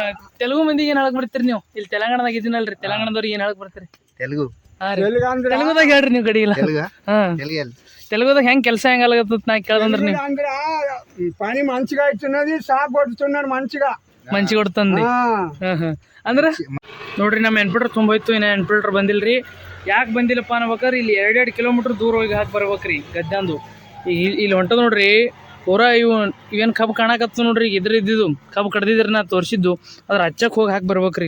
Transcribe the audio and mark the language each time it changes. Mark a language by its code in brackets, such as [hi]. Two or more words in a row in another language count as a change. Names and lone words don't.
[kn] ತೆಲುಗು ಮಂದಿಗೆ ಏನ್ ಹೇಳಕ್ ಬರ್ತೀರಿ ನೀವು? ಇಲ್ಲಿ ತೆಲಂಗಾಣದಾಗ ಇದೀನಲ್ರಿ, ತೆಲಂಗಾಣದವ್ರಿಗೆ ಏನ್ ಹೇಳಕ್ ಬರ್ತೀರಿ? ತೆಲುಗು ತೆಲುಗುದಾಗ ಹೇಳ್ರಿ ನೀವು ಗಡಿ ಇಲ್ಲ. ಹಾ తెలుగుದಾಗ ಹೆಂಗ್ ಕೆಲಸ ಹೆಂಗ್ ಆಗತ್ತ ನಾ ಕೇಳ್ದಂದ್ರ ನೀವು [te] పని మంచిగా ఇస్తున్నది సాప్ కొడుతున్నాడు మంచిగా ಕೊಡ್ತಂದಿ. [kn] ಅಂದ್ರ ನೋಡ್ರಿ ನಮ್ಮ ಎನ್ಫಿಲ್ಟರ್ ತುಂಬೋಯ್ತು, ಇನ್ನ ಎನ್ಫಿಲ್ಟರ್ ಬಂದಿಲ್ರಿ. ಯಾಕೆ ಬಂದಿಲ್ಲಪ್ಪ ಅನ್ಬೇಕಾರೆ ಇಲ್ಲಿ 2 ಕಿಲೋಮೀಟರ್ ದೂರ ಹೋಗಿ ಹಾಕಿ ಬರ್ಬೇಕ್ರಿ ಗದ್ದಂದು. ಇಲ್ಲಿ ಹೊಂಟದ ನೋಡ್ರಿ ಪೂರಾ ಇವೇನು ಕಬ್ಬು ಕಾಣಕತ್ತು ನೋಡ್ರಿ, ಇದ್ದಿದ್ದು ಕಬ್ಬು ಕಡ್ದಿದ್ರಿ ನಾ ತೋರಿಸಿದ್ದು, ಅದ್ರ ಹಚ್ಚಕ್ಕೆ ಹೋಗಿ ಹಾಕಿ ಬರ್ಬೇಕ್ರಿ.